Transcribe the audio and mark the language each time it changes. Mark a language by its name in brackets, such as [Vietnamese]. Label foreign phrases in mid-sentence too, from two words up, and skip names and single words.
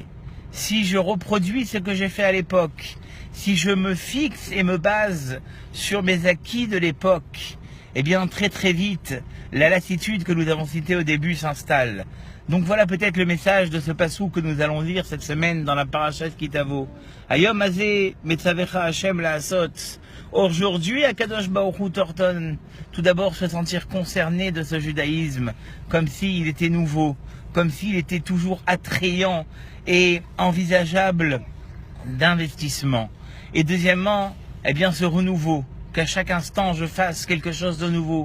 [French] Si je reproduis ce que j'ai fait à l'époque, si je me fixe et me base sur mes acquis de l'époque, eh bien très vite, la lassitude que nous avons citée au début s'installe. Donc voilà peut-être le message de ce passou que nous allons lire cette semaine dans la paracha Kitavo. [Hebrew] היום הזה מצווך השם לעשות. [French] Aujourd'hui, [Hebrew] הקדוש ברוך הוא [French] t'ordonne tout d'abord se sentir concerné de ce judaïsme, comme s'il était nouveau, comme s'il était toujours attrayant et envisageable d'investissement. Et deuxièmement, eh bien ce renouveau, qu'à chaque instant je fasse quelque chose de nouveau.